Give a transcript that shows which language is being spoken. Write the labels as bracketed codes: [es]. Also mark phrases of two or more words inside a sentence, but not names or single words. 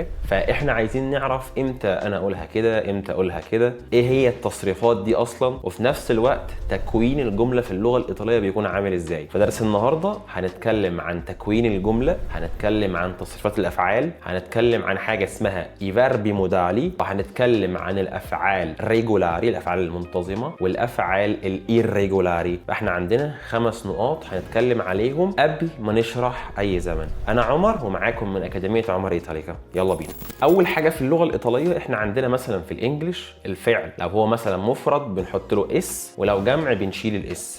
[ar] فإحنا عايزين نعرف إمتى أنا أقولها كده، إمتى أقولها كده، إيه هي التصريفات دي أصلا، وفي نفس الوقت تكوين الجملة في اللغة الإيطالية بيكون عامل إزاي. فدرس النهاردة هنتكلم عن تكوين الجملة، هنتكلم عن تصريفات الافعال، هنتكلم عن حاجه اسمها [it] i verbi modali، [ar] وهنتكلم عن الافعال ريجولاري، الافعال المنتظمه، والافعال الايريجولاري. فاحنا عندنا 5 نقاط هنتكلم عليهم قبل ما نشرح اي زمن. انا عمر ومعاكم من اكاديميه عمر ايطاليكا. يلا بينا. اول حاجه في اللغه الايطاليه احنا عندنا مثلا في الانجليش الفعل لو هو مثلا مفرد بنحط له اس، ولو جمع بنشيل الاس.